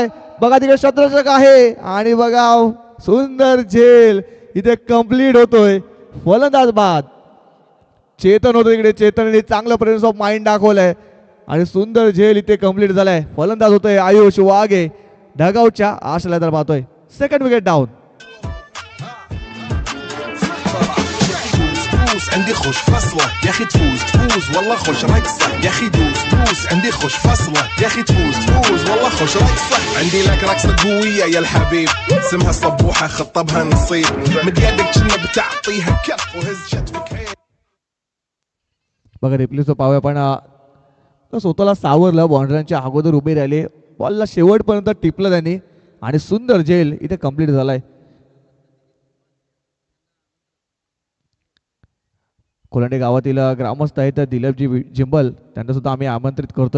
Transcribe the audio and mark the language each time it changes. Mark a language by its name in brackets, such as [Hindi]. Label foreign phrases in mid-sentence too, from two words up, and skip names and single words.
[Marathi] बघा तिकडे शतरंजक आहे आणि बघा सुंदर झेल इथे कंप्लीट होतोय. फलंदाज बाद. चेतन होतो इकडे, चेतनने चांगलं [English] presence of mind [Marathi] दाखवलंय आणि सुंदर झेल इथे कंप्लीट झालाय. फलंदाज होतोय आयुष वाघे. ढगाऊच्या आशला तर पाहतोय. [English] second wicket down. [Arabic] عندي خوش فصلة يا اخي تفوز تفوز والله خوش رقصة يا اخي دوس دوس عندي خوش فصلة يا اخي تفوز تفوز والله خوش رقصة عندي لك رقصة قوية يا الحبيب اسمها الصبوحة خطبها نصيب مد يدك كنا بتعطيها كف وهز شتفك هيك. [Marathi] बघा रिप्लेस पाहूया पण स्वतःला सावरलं. बाउंड्रीच्या अगोदर उभे राहिले, बॉलला शेवटपर्यंत टिपलं त्यांनी आणि सुंदर झेल इथे कंप्लीट झालाय. कोलंडे गावातील ग्रामस्थ आहेत दिलीपजी जिंबल, त्यांना सुद्धा आम्ही आमंत्रित करतोय.